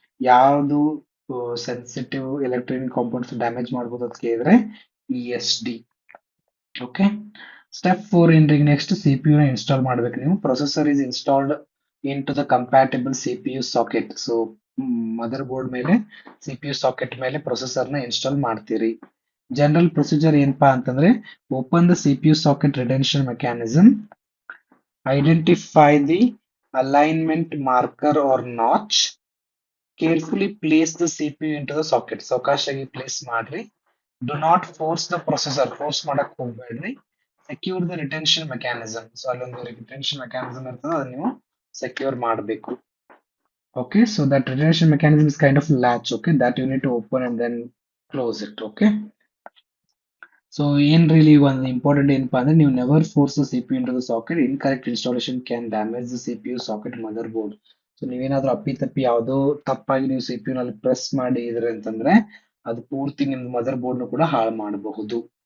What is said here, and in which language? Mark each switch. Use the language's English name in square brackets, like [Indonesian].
[Kannada] ಯಾವುದು sensitive electronic compounds damage ಮಾಡಬಹುದು ಅಂತ ಕೇಳಿದ್ರೆ E S D. Okay, step 4 ಏನ್ರಿ ನೆಕ್ಸ್ಟ್ ಸಿ ಪಿ ಯು ನ ಇನ್ಸ್ಟಾಲ್ ಮಾಡ್ಬೇಕು ನೀವು. [English] Processor is installed into the compatible C P U socket. [Kannada] So mother board ಮೇಲೆ C P U socket ಮೇಲೆ processor ನ ಇನ್ಸ್ಟಾಲ್ ಮಾಡ್ತೀರಿ. [English] general procedure [Kannada] ಏನಪ್ಪಾ ಅಂತಂದ್ರೆ, [English] Open the C P U socket retention mechanism, identify the alignment marker or notch, carefully place the CPU into the socket. [Kannada] ಸಾವಕಾಶಾಗಿ place ಮಾಡ್ರಿ. [English] Do not force the processor. [Kannada] Force ಮಾಡಕ್ ಹೋಗ್ಬೇಡ್ರಿ. [English] Secure the retention mechanism. [Kannada] So ಅಲ್ಲೊಂದು retention mechanism ಇರ್ತದೆ, ಅದನ್ನ ನೀವು secure ಮಾಡಬೇಕು. [English] Okay, so that retention mechanism is kind of latch, okay, that you need to open and then close it, okay. So ಏನ್ really ಒಂದು important [Kannada] ಏನಪ್ಪಾ ಅಂದ್ರೆ, ನೀವು [English] Never force the CPU into the socket. Incorrect installation can damage the CPU socket motherboard. [Kannada] So ನೀವೇನಾದ್ರೂ ಅಪ್ಪಿ ಯಾವುದೋ ತಪ್ಪಾಗಿ ನೀವು ಸಿಪಿಯು ನಲ್ಲಿ ಪ್ರೆಸ್ ಮಾಡಿ ಇದ್ರೆ ಅಂತಂದ್ರೆ ಅದು ಪೂರ್ತಿ ನಿಮ್ ಮದರ್ ಬೋರ್ಡ್ ನು ಕೂಡ ಹಾಳು ಮಾಡಬಹುದು.